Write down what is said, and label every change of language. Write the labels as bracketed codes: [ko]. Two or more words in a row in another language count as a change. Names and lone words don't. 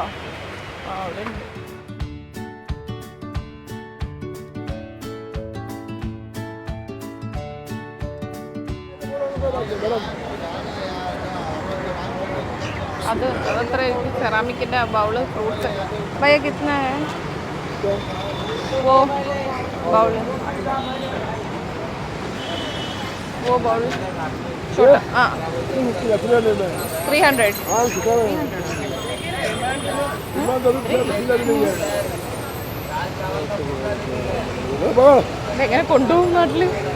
[ml] അവിടെ ഉണ്ട്. അത് അത്ര സെറാമിക്കിന്റെ ബൗള്, ഫ്രൂട്ട്സ്. [hi] भैया कितना है वो बाउल? वो बाउल छोटा. हाँ 300. [ml] എങ്ങനെ കൊണ്ടുപോകും നാട്ടില്?